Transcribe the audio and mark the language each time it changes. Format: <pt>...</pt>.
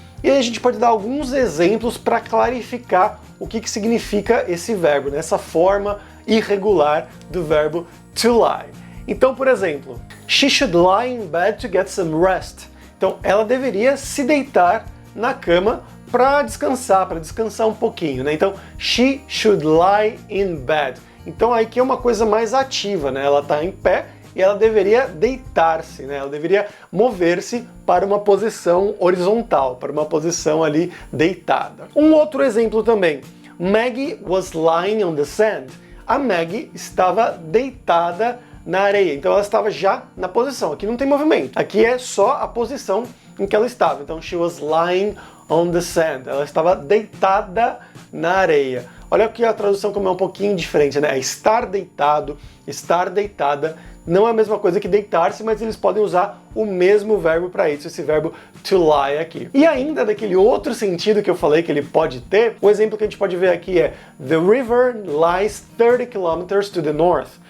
<pt>E aí a gente pode dar alguns exemplos para clarificar o que significa esse verbo, né, essa forma irregular do verbo to lie. Então, por exemplo,</pt> <en>she should lie in bed to get some rest.</en> <pt>Então, ela deveria se deitar na cama para descansar um pouquinho, né?</pt> <en>Então, she should lie in bed.</en> <pt>Então, aí que é uma coisa mais ativa, né? Ela está em pé e ela deveria deitar-se, né? Ela deveria mover-se para uma posição horizontal, para uma posição ali deitada. Um outro exemplo também.</pt> <en>Maggie was lying on the sand.</en> <pt>A Maggie estava deitada na areia. Então, ela estava já na posição. Aqui não tem movimento. Aqui é só a posição em que ela estava.</pt> <en>Então, she was lying on the sand.</en> <pt>Ela estava deitada na areia. Olha aqui a tradução como é um pouquinho diferente, né? Estar deitado, estar deitada, não é a mesma coisa que deitar-se, mas eles podem usar o mesmo verbo para isso, esse verbo to lie aqui. E ainda daquele outro sentido que eu falei que ele pode ter, o exemplo que a gente pode ver aqui é</pt> <en>the river lies 30 kilometers to the north.</en>